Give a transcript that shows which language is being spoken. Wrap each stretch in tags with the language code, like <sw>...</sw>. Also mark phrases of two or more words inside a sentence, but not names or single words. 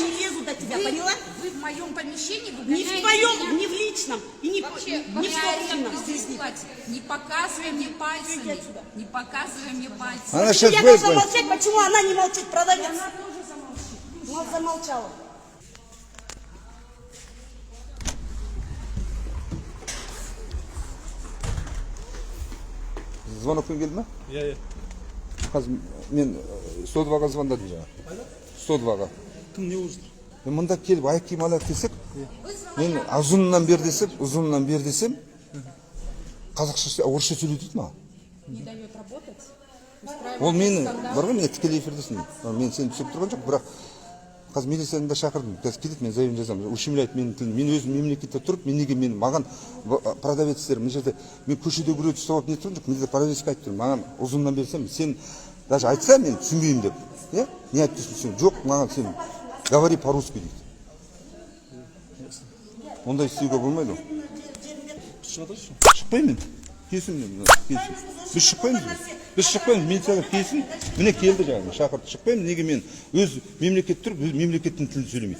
<ru>не лезу до тебя, поняла? Вы в моем помещении Не выгоняете в твоем, меня. не в личном. И не, Вообще, не в вообще собственном. я здесь платье. Не показывай мне пальцами. отсюда. Не показывай мне пальцами. Она Почему сейчас я будет. должна молчать, почему она не молчит, продавец? Она тоже замолчит. Ну, замолчала.</ru> <kk>Звонокпен келді ма? Иә. Қазір мен 102-ға звондадым жаңа. 102-ға. Кім не уже? Мында келіп аяқ киім алайық десек, мен ұзынынан бер десем, қазақша, орысша сөйле дейді ма?</kk> <ru>Не дает работать.</ru> <kk>Ол мені, бар ғой, мен тікелей эфирдесің. Мен сені түсіріп тұрған жоқ, бірақ қазір милицияны да шақырдым. Қазір келеді, мен заявление жазамын. Ущемляет менің тілім. Мен өзім мемлекетте тұрып, мен неге маған продавецтер, мен жерде, мен көшеде біреуді ұстап алып не тұрған жоқ, мен де продавецке айтып тұрмын. Маған ұзыннан берсем, сен даже айтса, мен түсінбеймін деп. Не айтып тұрсың? Жоқ, маған сен</kk> <ru>говори по-русски</ru> <kk>дейді. Ондай істеуге болмайды ғой. Шықпаймын мен. Келісім. Біз шықпаймыз. Біз шықпаймыз. Милицияға келсін. Міне келді жаңағы. Шақырды. Шықпаймыз. Неге мен өз мемлекет тұрып, өз мемлекеттің тілін сөйлемейді.</kk>